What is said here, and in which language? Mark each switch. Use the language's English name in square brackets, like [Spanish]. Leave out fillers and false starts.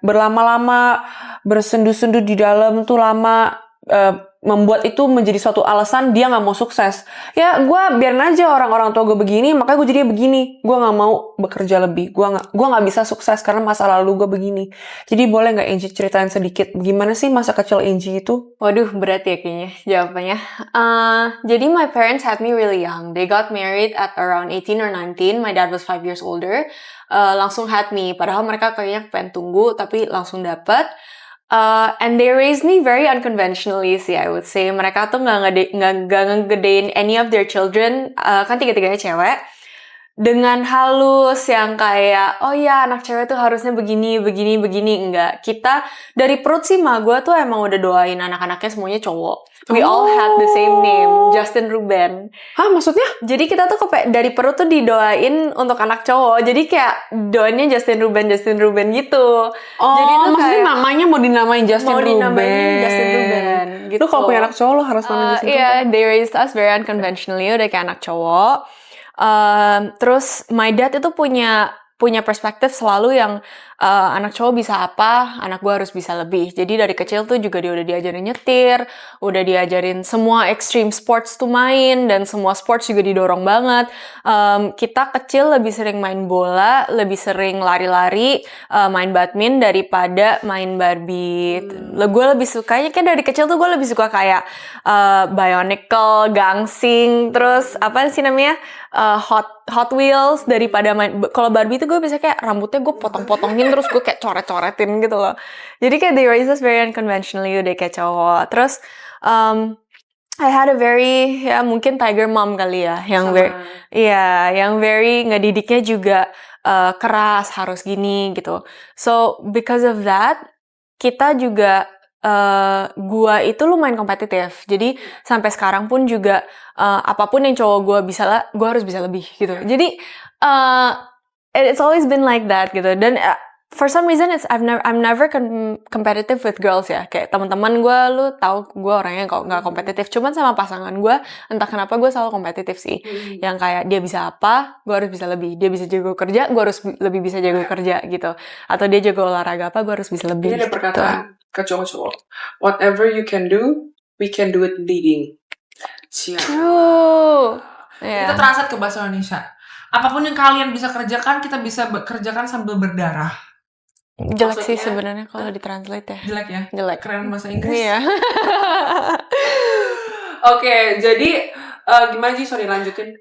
[Indonesian] Berlama-lama, bersendu-sendu di dalam tuh lama, membuat itu menjadi suatu alasan dia nggak mau sukses. Ya, gue biarin aja orang-orang tua gue begini, makanya gue jadi begini. Gue nggak mau bekerja lebih. Gue nggak bisa sukses karena masa lalu gue begini. Jadi boleh nggak Angie ceritain sedikit gimana sih masa kecil Angie itu? Waduh, berat ya kayaknya jawabannya. [English] Jadi my parents had me really young. They got married at around 18 or 19. My dad was 5 years older. [Indonesian] Langsung [English] had me. [Indonesian] Padahal mereka kayaknya pengen tunggu, tapi langsung dapet. [English] And they raised me very unconventionally sih, I would say. [Indonesian] Mereka tuh nggak ngegedein [English] any of their children, [Indonesian] kan tiga-tiganya cewek, dengan halus yang kayak, oh ya anak cewek tuh harusnya begini, enggak. Kita, dari perut sih mah gue tuh emang udah doain anak-anaknya semuanya cowok. [English] We all had the same name, Justin Ruben. [Indonesian] Hah, maksudnya? Jadi kita tuh dari perut tuh didoain untuk anak cowok. Jadi kayak doainnya Justin Ruben gitu. Oh, jadi tuh maksudnya kayak namanya mau dinamain Justin Ruben. Justin Ruben gitu. Lu kalau punya anak cowok lu harus namain Justin Ruben. [English] Yeah, they raised us very unconventionally, [Indonesian] udah kayak anak cowok. Terus [English] my dad [Indonesian] itu punya perspektif selalu yang anak cowok bisa apa, anak gue harus bisa lebih. Jadi dari kecil tuh juga dia udah diajarin nyetir, udah diajarin semua extreme sports tuh main, dan semua sports juga didorong banget. Kita kecil lebih sering main bola, lebih sering lari-lari, main badminton daripada main Barbie. Gue lebih sukanya kayak dari kecil tuh gue lebih suka kayak Bionicle, gangsing, terus apa sih namanya Hot Wheels daripada main. Kalau Barbie tuh gue bisa kayak rambutnya gue potong-potongin terus gue kayak coret-coretin gitu loh. Jadi kayak [English] they raised us very unconventionally, [Indonesian] udah kayak cowok. Terus [English] I had a very, [Indonesian] ya mungkin tiger mom kali ya, yang yang very ngedidiknya juga keras, harus gini gitu. [English] So because of that, [Indonesian] kita juga gua itu lumayan kompetitif. Jadi sampai sekarang pun juga apapun yang cowok gua bisa lah, gua harus bisa lebih gitu. [English] Jadi it's always been like that gitu. Dan for some reason I'm never competitive with girls ya. [Indonesian] Kayak teman-teman gue, lu tahu gue orangnya nggak kompetitif. Cuman sama pasangan gue, entah kenapa gue selalu kompetitif sih. Yang kayak dia bisa apa, gue harus bisa lebih. Dia bisa jago kerja, gue harus lebih bisa jago kerja gitu. Atau dia jago olahraga apa, gue harus bisa lebih. Ini ada perkataan ke cowok-cowok. [English] Whatever you can do, we can do it leading. [Indonesian] Siap. [English] True. [Indonesian] Kita translate ke bahasa Indonesia. Apapun yang kalian bisa kerjakan, kita bisa kerjakan sambil berdarah. Jelek sih sebenarnya kalau ditranslate ya. Jelek ya? Jelek. Keren bahasa Inggris. Iya. Oke, jadi gimana sih? Sorry, lanjutin.